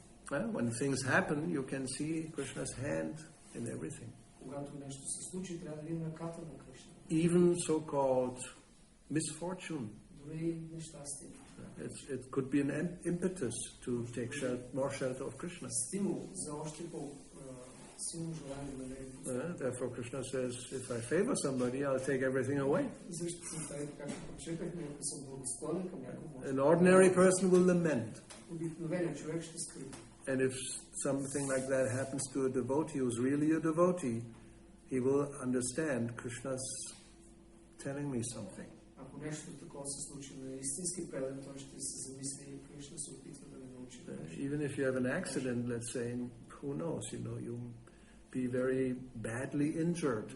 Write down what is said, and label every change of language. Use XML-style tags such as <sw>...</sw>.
<en>Well, when things happen, you can see Krishna's hand in everything.</en> <bg>когато нещо се случи, трябва да видим ръката на Кришна.</bg> <en>Even so-called misfortune.</en> <bg>Дори нещастие.</bg> <en>It could be an impetus to take more shelter of Krishna.</en> <bg>Стимул за още по-силно желание да намерим.</bg> <en>Therefore Krishna says, if I favor somebody, I'll take everything away.</en> <bg>Защо се прави така, както прочетахме, ако съм благосклонен към някого?</bg> <en>An ordinary person will lament.</en> <bg>Обикновеният човек ще скръби.</bg> <en>And if something like that happens to a devotee who's really a devotee, he will understand Krishna's telling me something.</en> <bg>Ако нещо такова се случи на истински предан, той ще се замисли и Кришна се опитва да ме научи.</bg> <en>Even if you have an accident, let's say, who knows, you be very badly injured.</en>